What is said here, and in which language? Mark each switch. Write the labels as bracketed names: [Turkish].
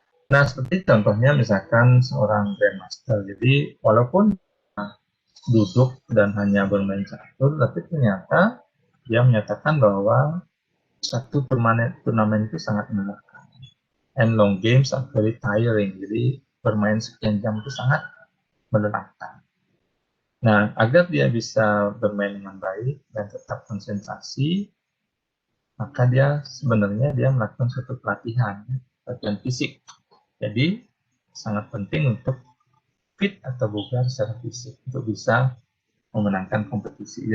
[Indonesian] Nah, seperti contohnya misalkan seorang grandmaster. Jadi walaupun duduk dan hanya bermain catur, tapi ternyata dia menyatakan bahwa satu turnamen itu sangat melelahkan. [English] And long games are very tiring. [Indonesian] Jadi bermain sekian jam itu sangat melelahkan. Nah, agar dia bisa bermain dengan baik dan tetap konsentrasi, maka dia sebenarnya melakukan suatu latihan fisik. Jadi, sangat penting untuk fit atau bugar secara fisik untuk bisa memenangkan kompetisi.